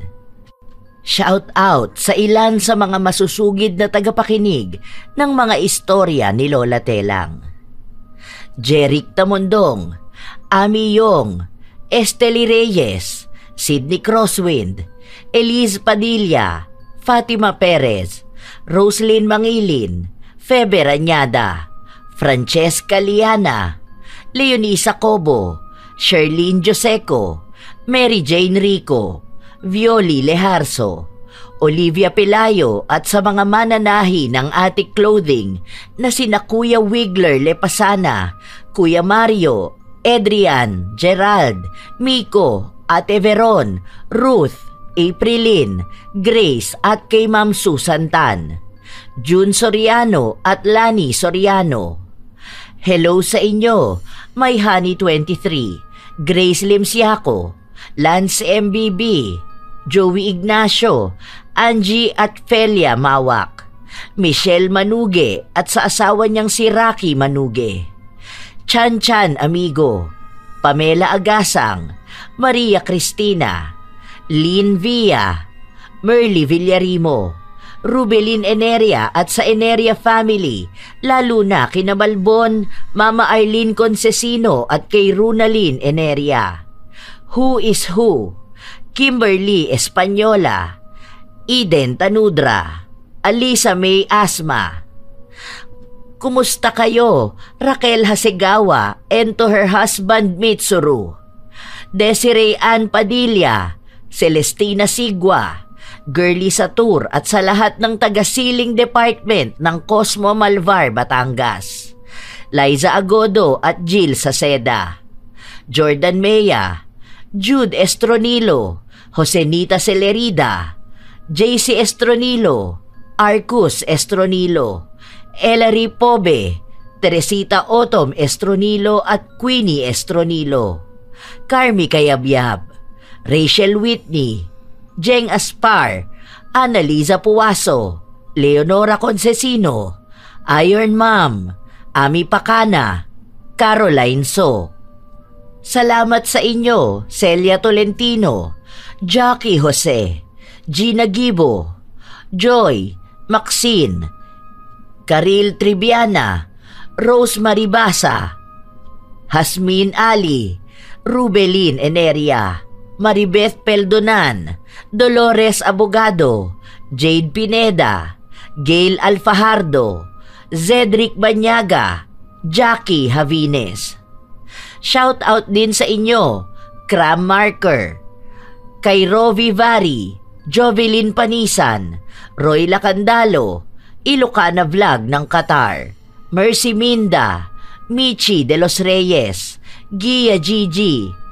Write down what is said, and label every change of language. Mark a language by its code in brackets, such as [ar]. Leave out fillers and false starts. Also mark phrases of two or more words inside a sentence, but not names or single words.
[tl] Shout out sa ilan sa mga masusugid na tagapakinig ng mga istorya ni Lola Telang. Jeric Tamondong, Ami Yong, Estely Reyes, Sydney Crosswind, Elise Padilla, Fatima Perez, Roslyn Mangilin, Febe Rañada, Francesca Liana, Leonisa Cobo, Sherlyn Joseco, Mary Jane Rico, Violi Leharso, Olivia Pelayo at sa mga mananahi ng Attic Clothing na sina Kuya Wigler Lepasana, Kuya Mario, Adrian, Gerald, Miko, Ate Veron, Ruth, Aprilin, Grace at kay Ma'am Susan Tan, June Soriano at Lani Soriano. Hello sa inyo, My Honey 23, Grace Limsiaco, Lance MBB, Joey Ignacio, Angie at Felia Mawak, Michelle Manuge at sa asawa niyang si Rocky Manuge, Chan Chan Amigo, Pamela Agasang, Maria Cristina, Lynn Villa, Merly Villarimo, Rubelin Eneria at sa Eneria family, lalo na kina Malbon, Mama Arlene Concesino at kay Runalyn Eneria. Who is Who, Kimberly Española, Eden Tanudra, Alisa May Asma. Kumusta kayo, Raquel Hasegawa [en] and to her husband [tl] Mitsuru, Desiree Ann Padilla, Celestina Sigua, Girly Satur at sa lahat ng taga-Siling Department ng Cosmo Malvar, Batangas, Liza Agodo at Jill Saceda, Jordan Mea, Jude Estronilo, Josenita Celerida, JC Estronilo, Arcus Estronilo, Ellery Pobe, Teresita Otom Estronilo at Queenie Estronilo, Carmi Kayabyab, Rachel Whitney, Jeng Aspar, Annalisa Puwaso, Leonora Concesino, Iron Mom, Ami Pacana, Caroline So. Salamat sa inyo, Celia Tolentino, Jackie Jose, Gina Gibo, Joy, Maxine, Karil Triviana, Rose Maribasa, Hasmin Ali, Rubelin Eneria, Maribeth Peldonan, Dolores Abogado, Jade Pineda, Gail Alfajardo, Zedric Banyaga, Jackie Havines. Shout out din sa inyo, Cram Marker, kay Rovi Vari, Jovelyn Panisan, Roy Lacandalo, Ilocana Vlog ng Qatar, Mercy Minda, Michi de los Reyes, Gia Gigi,